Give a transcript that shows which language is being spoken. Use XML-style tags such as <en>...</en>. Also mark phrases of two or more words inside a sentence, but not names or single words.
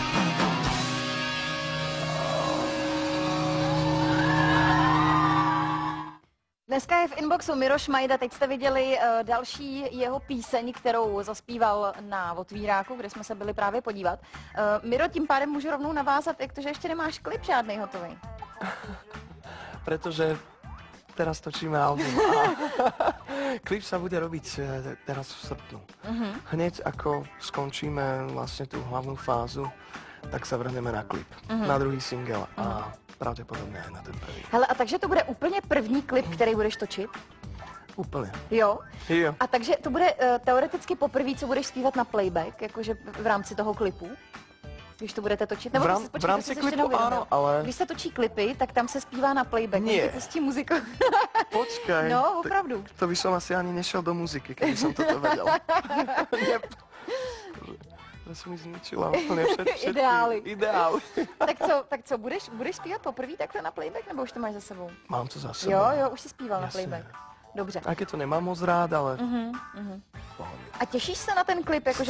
<cs>Dneska je v inboxu Miro Šmajda, teď jste viděli další jeho píseň, kterou zaspíval na Otvíráku, kde jsme se byli právě podívat. Miro, tím pádem můžu rovnou navázat, jak to, že ještě nemáš klip žádnej hotový.</cs> <sk>Pretože teraz točíme album a klip sa bude robiť teraz v srpnu. Hneď ako skončíme vlastne tú hlavnú fázu, tak sa vrhneme na klip, na druhý single a pravděpodobně aj na ten první.</sk> <cs>Hele, a takže to bude úplně první klip, který budeš točit? Úplně. Jo? Jo. A takže to bude teoreticky poprvé, co budeš zpívat na playback, jakože v rámci toho klipu? Když to budete točit? Nebo v rámci klipu ano, ale... Když se točí klipy, tak tam se zpívá na playback.</cs> <sk>Nie. Pustí muziku. Počkaj.</sk> <cs>No, opravdu.</cs> <sk>To by som asi ani nešel do muziky, keby som toto vedel.</sk> <cs>To jsi mi zničila úplně všetky Ideály. Ideály. Tak co, budeš zpívat poprvé takhle na playback, nebo už to máš za sebou? Mám to za sebou. Jo, už jsi zpíval na playback. Dobře.</cs> <sk>A keď to nemám moc rád, ale...</sk> <cs>A těšíš se na ten klip, jakože...</cs>